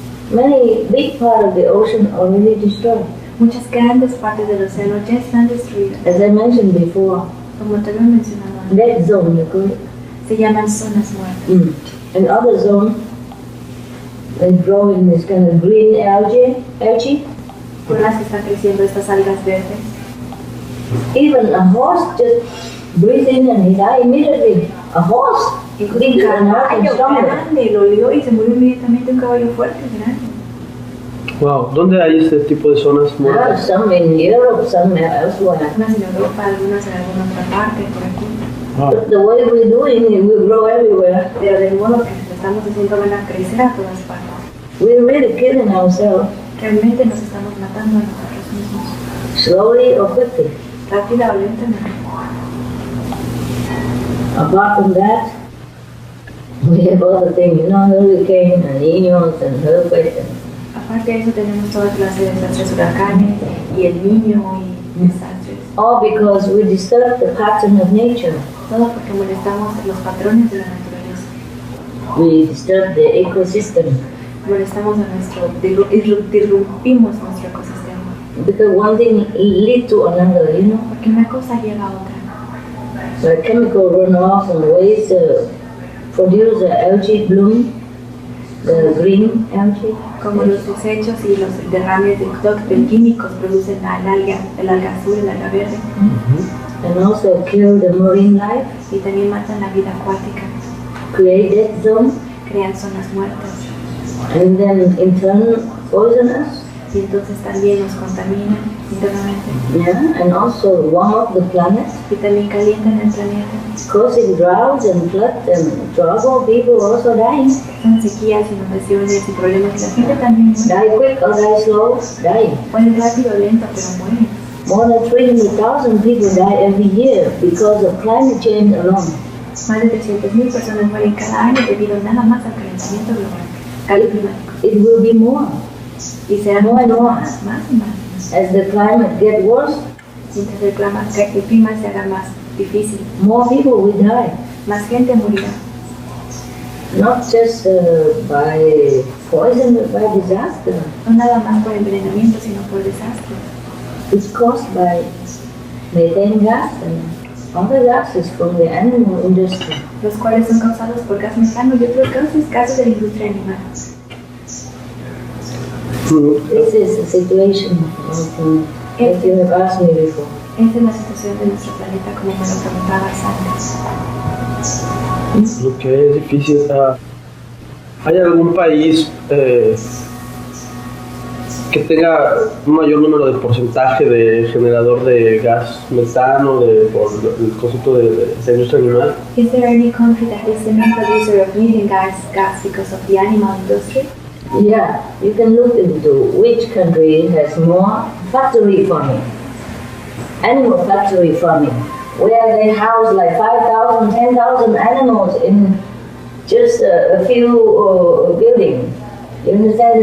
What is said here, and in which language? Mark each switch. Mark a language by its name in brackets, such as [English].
[English] Many big part of the ocean already destroyed. [Spanish] Muchas grandes partes del océano ya están destruidas. [English] As I mentioned before, [Spanish] Como te había mencionado antes, [English] that zone, you call it. [Spanish] se llaman zonas muertas. [English] And other zone, they grow in this kind of green algae. [Spanish] Con las que están creciendo estas algas verdes. [English] Even a horse just breathes in and he dies immediately. A horse, [Spanish] Incluso un [English] bigger and more [Spanish] caballo [English] stronger. [Spanish] grande lo olió y se murió inmediatamente, un caballo fuerte, grande. Wow, ¿dónde hay este tipo de zonas muertas? [English] Some in Europe, some elsewhere. [Spanish] Algunas en Europa, algunas en alguna otra parte, por aquí. Wow. [English] The way we're doing it, we grow everywhere. [Spanish] Pero del modo que lo estamos haciendo van a crecer a todas partes. [English] We're really killing ourselves, [Spanish] Realmente nos estamos matando a nosotros mismos, [English] slowly or quickly. [Spanish] rápida o lentamente. [English] Apart from that, we have other things, hurricanes and Niños and earthquakes. [Spanish] Aparte de eso tenemos toda clase de desastres, huracanes y el niño y desastres. [English] All because we disturb the pattern of nature. [Spanish] Todo porque molestamos los patrones de la naturaleza. [English] We disturb the ecosystem. [Spanish] Molestamos a disrumpimos nuestro ecosistema. [English] Because one thing leads to another, [Spanish] Porque una cosa lleva a otra. [English] The chemical runoff and waste produce the algae bloom, the green algae. [Spanish] Como los desechos y los derrames de químicos producen el alga azul, el alga verde. [English] And also kill the marine life, [Spanish] Y también matan la vida acuática. [English] create dead zone, [Spanish] Crean zonas muertas. [English] and then in turn poison us. [Spanish] Y entonces también nos contaminan internamente. [English] Yeah, and also warm up the planet, [Spanish] Y también calientan el planeta. [English] causing droughts and floods and trouble. People also dying. [Spanish] Son sequías, inundaciones y problemas. La gente también muere. [English] Die quick or die slow, die. [Spanish] Puede rápido o lento, pero mueren. [English] More than 300,000 people die every year because of climate change alone. [Spanish] Más de 300.000 personas mueren cada año debido nada más al calentamiento global. Cambio climático. [English] It will be more. [Spanish] Y será [English] More and more. [Spanish] más y más. [English] As the climate gets worse, [Spanish] Mientras el clima se haga más difícil, [English] more people will die. [Spanish] más gente morirá. [English] Not just by poison, but by disaster. [Spanish] No nada más por envenenamiento, sino por desastre. [English] It's caused by methane gas and other gases from the animal industry. [Spanish] Los cuales son causados por gas metano y otros gases de la industria animal. [English] This is the situation that you have asked me before. [Spanish] Esa es la situación de nuestro planeta, como me lo preguntabas antes. Lo que es difícil. ¿Hay algún país que tenga un mayor número de porcentaje de generador de gas metano por el concepto de la industria animal? [English] Is there any country that is the main producer of methane gas because of the animal industry? Yeah, you can look into which country has more factory farming, animal factory farming, where they house like 5,000, 10,000 animals in just a few buildings. You understand?